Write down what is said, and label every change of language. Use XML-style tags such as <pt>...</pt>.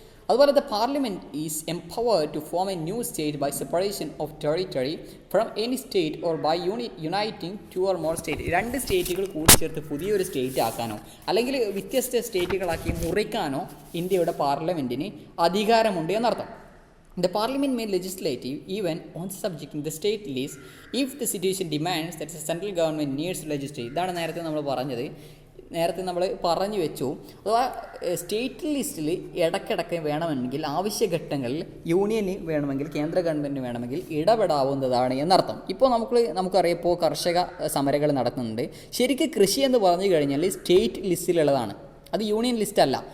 <en>അതുപോലെ the parliament is empowered to form a new state by separation of territory from any state or by uniting 2 or more state.</en> <ml>2 സ്റ്റേറ്റുകൾ കൂടിച്ചേർത്ത് പുതിയൊരു state ആക്കാനോ അല്ലെങ്കിൽ വ്യത്യസ്ത സ്റ്റേറ്റുകളാക്കി മുറിക്കാനോ ഇന്ത്യയുടെ പാർലമെൻറ്റിന് അധികാരമുണ്ട് എന്നർത്ഥം.</ml> <en>The parliament may legislate even on the subject in the state list if the situation demands that the central government needs to legislate.</en> <ml>ഇതാണ് നേരത്തെ നമ്മൾ പറഞ്ഞത്. നേരത്തെ നമ്മൾ പറഞ്ഞു വെച്ചു. അഥവാ സ്റ്റേറ്റ് ലിസ്റ്റിൽ ഇടയ്ക്കിടയ്ക്ക് വേണമെങ്കിൽ ആവശ്യഘട്ടങ്ങളിൽ യൂണിയന് വേണമെങ്കിൽ കേന്ദ്ര ഗവൺമെൻറ്റിന് വേണമെങ്കിൽ ഇടപെടാവുന്നതാണ് എന്നർത്ഥം. ഇപ്പോൾ നമുക്കറിയാം, ഇപ്പോൾ കർഷക സമരങ്ങൾ നടത്തുന്നുണ്ട്. ശരിക്കും കൃഷി എന്ന് പറഞ്ഞു കഴിഞ്ഞാൽ സ്റ്റേറ്റ് ലിസ്റ്റിലുള്ളതാണ്, അത് യൂണിയൻ ലിസ്റ്റ് അല്ല.</ml>